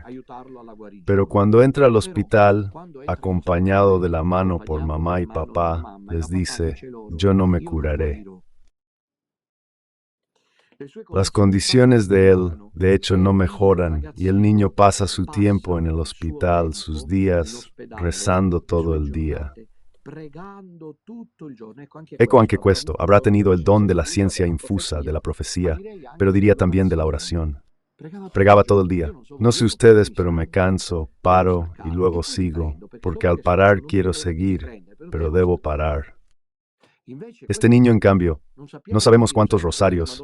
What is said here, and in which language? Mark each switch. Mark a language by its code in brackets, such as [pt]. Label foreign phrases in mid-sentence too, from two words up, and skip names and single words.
[es] Pero cuando entra al hospital, acompañado de la mano por mamá y papá, les dice, «Yo no me curaré». Las condiciones de él, de hecho, no mejoran, y el niño pasa su tiempo en el hospital, sus días, rezando todo el día. [it] Ecco anche questo, [es] habrá tenido el don de la ciencia infusa, de la profecía, pero diría también de la oración. Pregaba todo el día. No sé ustedes, pero me canso, paro y luego sigo, porque al parar quiero seguir, pero debo parar. Este niño, en cambio, no sabemos cuántos rosarios.